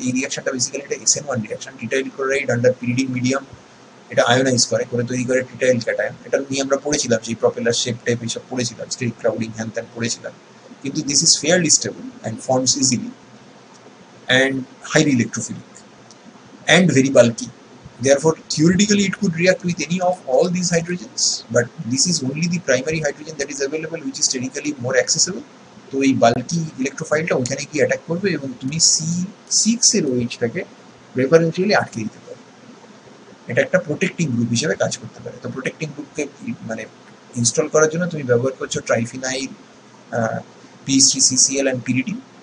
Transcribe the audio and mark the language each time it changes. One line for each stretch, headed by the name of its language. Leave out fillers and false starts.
Bangla: এই রিয়াকশনটা বেসিক্যালি এটা SN1 reaction. ট্রিটাইল chloride under পিরিডিক medium এটা আয়োনাইজ করে তৈরি করে ট্রিটাইল ক্যাটায়ন। এটা নিয়ে আমরা পড়েছিলাম, সেই প্রপেলার শেপ টাইপ এইসব পড়েছিলাম, স্টেট ক্রাউডিং হ্যান ত্যান পড়েছিলাম। কিন্তু
English: This is fairly stable and forms easily and highly electrophilic and very bulky. Therefore, theoretically, it could react with any of all these hydrogens, but this is only the primary hydrogen that is available, which is technically more accessible.
Bangla: তো এই bulky ইলেকট্রোফাইলটা ওখানে গিয়ে attack করবে এবং তুমি C6 এর ওইচটাকে প্রেফারেন্সিয়ালি আটকে দিতে পারো। এটা একটা প্রোটেক্টিং গ্রুপ হিসেবে কাজ করতে পারে। তো প্রোটেক্টিং গ্রুপকে মানে ইনস্টল করার জন্য তুমি ব্যবহার করছো ট্রাইফিনাইল, P3CCl and pyridine।